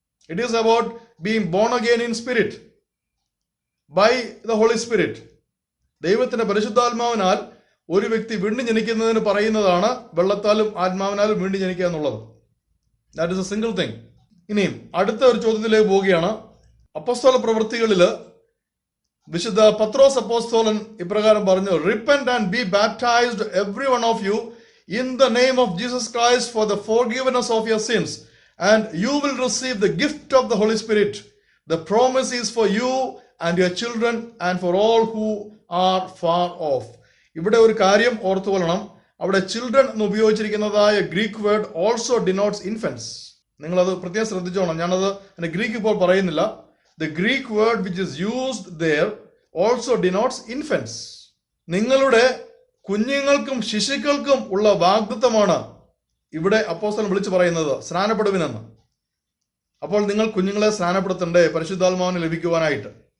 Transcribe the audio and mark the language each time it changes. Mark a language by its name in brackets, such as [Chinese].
[English] It is about being born again in spirit by the holy spirit. [Malayalam] ദൈവത്തിന്റെ പരിശുദ്ധാത്മാവിനാൽ ഒരു വ്യക്തി വീണ്ടും ജനിക്കുന്നതിന് പറയുന്നതാണ് വെള്ളത്താലും ആത്മാവിനാലും വീണ്ടും ജനിക്കുക എന്നുള്ളത്. [English] That is a single thing. [Malayalam] ഇനിയും അടുത്ത ഒരു ചോദ്യത്തിലേക്ക് പോവുകയാണ്. അപ്പോസ്തല പ്രവൃത്തികളില് വിശുദ്ധ പത്രോസ് അപ്പോസ്തലൻ ഇപ്രകാരം പറഞ്ഞു, [English] "Repent and be baptized every one of you in the name of Jesus Christ for the forgiveness of your sins, and you will receive the gift of the Holy Spirit. The promise is for you and your children and for all who are far off." [Malayalam] ഇവിടെ ഒരു കാര്യം ഓർത്തുകൊള്ളണം. അവിടെ children എന്ന് ഉപയോഗിച്ചിരിക്കുന്നതായ Greek word [English] Also denotes infants. [Malayalam] നിങ്ങളത് പ്രത്യേകം ശ്രദ്ധിച്ചോണം. ഞാനത് എൻ്റെ ഗ്രീക്ക് ഇപ്പോൾ പറയുന്നില്ല. [English] The Greek word which is used there also denotes infants. [Malayalam] നിങ്ങളുടെ കുഞ്ഞുങ്ങൾക്കും ശിശുക്കൾക്കും ഉള്ള വാഗ്ദത്തമാണ് ഇവിടെ അപ്പോസ്തലൻ വിളിച്ചു പറയുന്നത്, സ്നാനപ്പെടുവിനെന്ന്. അപ്പോൾ നിങ്ങൾ കുഞ്ഞുങ്ങളെ സ്നാനപ്പെടുത്തണ്ടേ പരിശുദ്ധാത്മാവിനെ ലഭിക്കുവാനായിട്ട്?